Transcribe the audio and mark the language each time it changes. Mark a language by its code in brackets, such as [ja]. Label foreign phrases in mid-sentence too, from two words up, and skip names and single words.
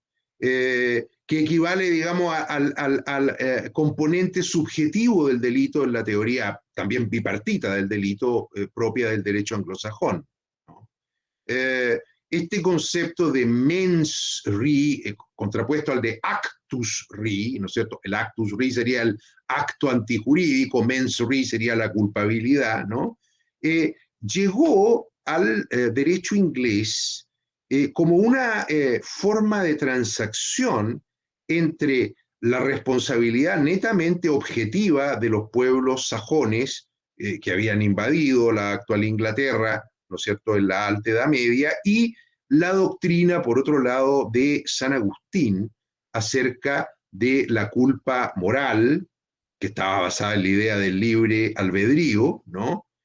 [es] Que equivale, digamos, al componente subjetivo del delito en la teoría también bipartita del delito propia del derecho anglosajón, ¿no? Este concepto de [la] mens rea, [es] contrapuesto al de [la] actus rea, [es] ¿no es cierto? El [la] actus rea [es] sería el acto antijurídico, [la] mens rea [es] sería la culpabilidad, ¿no? Llegó al derecho inglés como una forma de transacción entre la responsabilidad netamente objetiva de los pueblos sajones que habían invadido la actual Inglaterra, ¿no es cierto?, en la Alta Edad Media, y la doctrina, por otro lado, de San Agustín acerca de la culpa moral, que estaba basada en la idea del libre albedrío, ¿no?